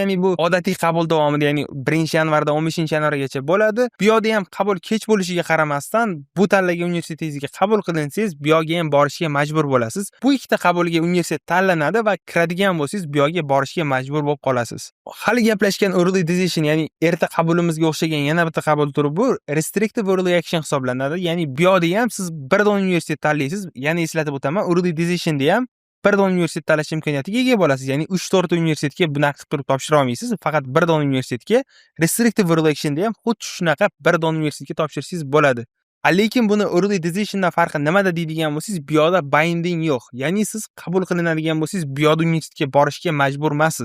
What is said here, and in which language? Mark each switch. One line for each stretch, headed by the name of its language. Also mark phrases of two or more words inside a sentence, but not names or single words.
Uzbek: Ya'ni bu odatiy qabul davomida, ya'ni 1-yanvardan 15-yanvargacha bo'ladi. Bu yerda ham qabul kech bo'lishiga qaramasdan, bu tanlagan universitetingizga qabul qilinsangiz, bu yerga ham borishga majbur bo'lasiz. Bu ikkita qabulga universitet tanlanadi va kiradigan bo'lsangiz, bu yerga borishga majbur bo'lib qolasiz. Hali gaplashgan
English: early decision,
Uzbek: ya'ni erta qabulimizga o'xshagan yana bitta qabul turi bu
English: restrictive early action
Uzbek: hisoblanadi. Ya'ni bu yerda ham siz bir dona universitet tanlaysiz. Yana eslatib o'taman,
English: early decision
Uzbek: da ham bir dona universitet tanlash imkoniyatiga ega bo'lasiz. Ya'ni 3-4 universitetga bunaqa qilib turib topshira olmaysiz. Faqat bir dona universitetga
English: restrictive early action'da
Uzbek: ham xuddi shunaqa bir dona universitetga topshirsangiz bo'ladi. Lekin buni
English: early decision'dan
Uzbek: farqi nimada deydigan bo'lsangiz, bu yerda binding yo'q. Ya'ni siz qabul qilinadigan bo'lsangiz, bu yerda universitetga borishga majbur emassiz.